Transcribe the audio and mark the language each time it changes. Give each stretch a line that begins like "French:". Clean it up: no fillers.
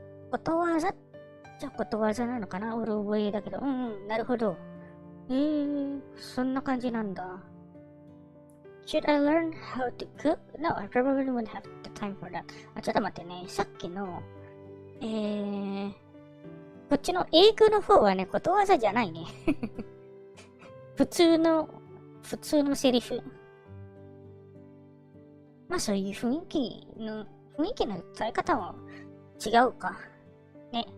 Japanese: ことわざじゃあことわざなのかな？うろ覚えだけど。なるほど。そんな感じなんだ。
English: Should I learn how to cook? No, I probably wouldn't have the time for that.
Japanese: ちょっと待ってね。さっきの、こっちの英語の方はね、ことわざじゃないね。普通のセリフ。まあそういう雰囲気の伝え方も違うか。ね。